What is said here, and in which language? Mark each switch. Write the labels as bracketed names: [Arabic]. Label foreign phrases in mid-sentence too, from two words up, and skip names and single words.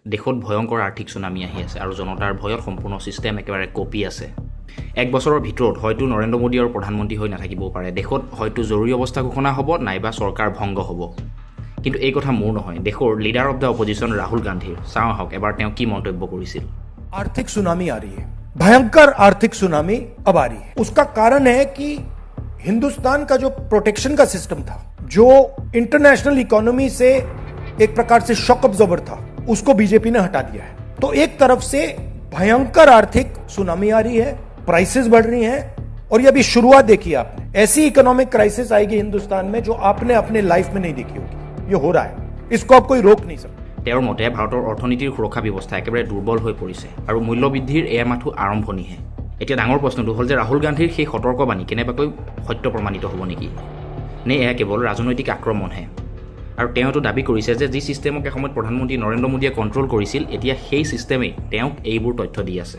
[Assamese] দেশত ভয়ংকৰ আৰ্থিক সুনামি আহি আছে আৰু জনতাৰ ভয়ত সম্পূৰ্ণ ছিষ্টেম একেবাৰে কপি আছে। এক বছৰৰ ভিতৰত হয়তো নৰেন্দ্ৰ মোদী আৰু প্ৰধানমন্ত্ৰী হৈ নাথাকিবও পাৰে। দেশত হয়তো জৰুৰী অৱস্থা ঘোষণা হ'ব নাইবা চৰকাৰ ভংগ হ'ব। কিন্তু এই কথা মোৰ নহয়, দেশৰ [English] leader of the opposition [Assamese] ৰাহুল গান্ধীৰ। চাওঁ আহক এবাৰ তেওঁ কি মন্তব্য কৰিছিল। [Hindi] आर्थिक सुनामी आ रही है, भयंकर आर्थिक सुनामी अब आ रही है। उसका कारण है कि हिंदुस्तान का जो प्रोटेक्शन का सिस्टम था, जो [English] international economy [Hindi] से एक प्रकार से [English] shock absorber [Hindi] था, उसको बीजेपी ने हटा दिया है। तो एक तरफ से भयंकर आर्थिक सुनामी आ रही है, प्राइसेस बढ़ रही हैं, और ये अभी शुरुआत देखी आपने। ऐसी [English] economic crisis [Hindi] आएगी हिंदुस्तान में जो आपने अपने लाइफ में नहीं देखी होगी। ये हो रहा है, इसको आप कोई रोक नहीं सकते। [Assamese] তেওঁৰ মতে ভাৰতৰ অৰ্থনীতিৰ সুৰক্ষা ব্যৱস্থা একেবাৰে দুৰ্বল হৈ পৰিছে আৰু মূল্যবৃদ্ধিৰ এয়া মাথো আৰম্ভণিহে। এতিয়া ডাঙৰ প্ৰশ্নটো হ'ল যে ৰাহুল গান্ধীৰ সেই সতৰ্কবাণী কেনেবাকৈ সত্য প্ৰমাণিত হ'ব নেকি, নে এয়া কেৱল ৰাজনৈতিক আক্ৰমণহে। আৰু তেওঁতো দাবী কৰিছে যে যি ছিষ্টেমক এসময়ত প্ৰধানমন্ত্ৰী নৰেন্দ্ৰ মোদীয়ে কণ্ট্ৰল কৰিছিল, এতিয়া সেই ছিষ্টেমেই তেওঁক এইবোৰ তথ্য দি আছে।